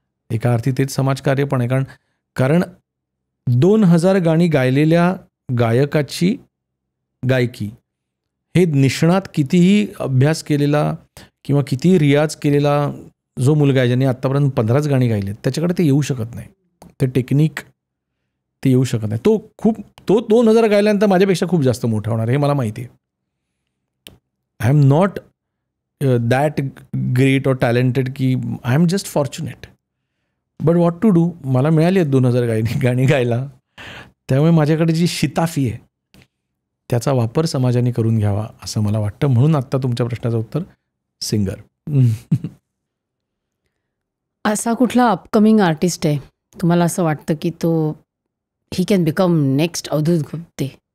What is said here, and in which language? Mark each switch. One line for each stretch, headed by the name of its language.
Marathi: एका अर्थी तेच समाजकार्य पण आहे. कारण 2000 गाणी गायलेल्या गायकाची गायकी हे निष्णात कितीही अभ्यास केलेला किंवा कितीही रियाज केलेला जो मुलगा आहे, ज्याने आत्तापर्यंत 15च गाणी गायली, त्याच्याकडे ते येऊ शकत नाही. ते टेक्निक ते येऊ शकत नाही. तो 2000 गायल्यानंतर माझ्यापेक्षा खूप जास्त मोठा होणार हे मला माहिती आहे.
English: I am not that great और talented की I am just fortunate. But what to do,
Marathi: मला मिळाली आहेत 2000 गाणी गायला. त्यामुळे माझ्याकडे जी शिताफी आहे त्याचा वापर समाजाने करून घ्यावा असं मला वाटतं. म्हणून आत्ता तुमच्या प्रश्नाचं उत्तर सिंगर. असा कुठला अपकमिंग आर्टिस्ट आहे तुम्हाला असं वाटतं की तो
English: ही can become next Avdhoot Gupte?